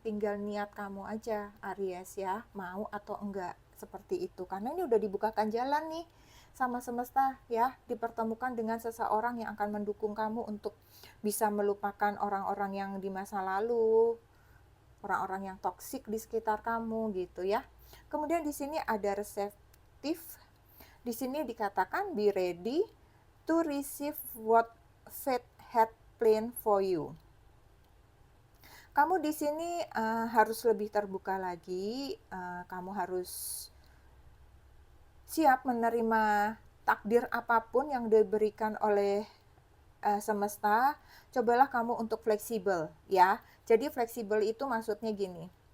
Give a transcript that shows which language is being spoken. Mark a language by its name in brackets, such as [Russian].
[Indonesian] Tinggal niat kamu aja, Aries ya, mau atau enggak. Seperti itu. Karena ini udah dibukakan jalan nih sama semesta ya, dipertemukan dengan seseorang yang akan mendukung kamu untuk bisa melupakan orang-orang yang di masa lalu, orang-orang yang toksik di sekitar kamu gitu ya. Kemudian di sini ada receptive. Di sini dikatakan [English] be ready to receive what fate had planned for you. [Indonesian] Kamu di sini harus lebih terbuka lagi, kamu harus siap menerima takdir apapun yang diberikan oleh semesta. Cobalah kamu untuk fleksibel ya. Jadi fleksibel itu maksudnya gini.